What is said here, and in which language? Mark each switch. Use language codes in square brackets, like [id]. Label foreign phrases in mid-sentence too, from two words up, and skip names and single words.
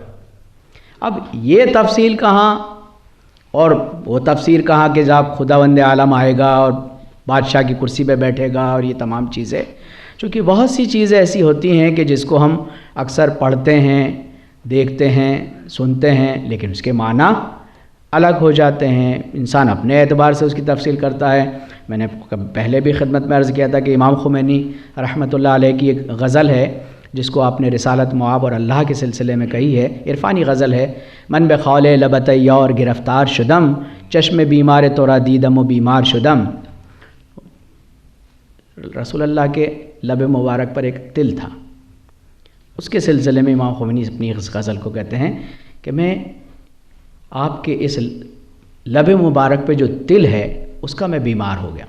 [ur] اب یہ تفصیل کہاں اور وہ تفسیر کہاں کہ جب خداوند عالم آئے گا اور بادشاہ کی کرسی پہ بیٹھے گا اور یہ تمام چیزیں، چونکہ بہت سی چیزیں ایسی ہوتی ہیں کہ جس کو ہم اکثر پڑھتے ہیں، دیکھتے ہیں، سنتے ہیں، لیکن اس کے معنی الگ ہو جاتے ہیں۔ انسان اپنے اعتبار سے اس کی تفصیل کرتا ہے۔ میں نے پہلے بھی خدمت میں عرض کیا تھا کہ امام خمینی [ar] رحمۃ اللہ علیہ [ur] کی ایک غزل ہے جس کو آپ نے رسالت مواب اور اللہ کے سلسلے میں کہی ہے، عرفانی غزل ہے: [fa] من بخول لبت یور گرفتار شدم، چشم بیمار تورا دیدم و بیمار شدم۔ [ur] رسول اللہ کے لب مبارک پر ایک تل تھا، اس کے سلسلے میں امام خمینی اپنی اس غزل کو کہتے ہیں کہ میں آپ کے اس لب مبارک پہ جو تل ہے اس کا میں بیمار ہو گیا۔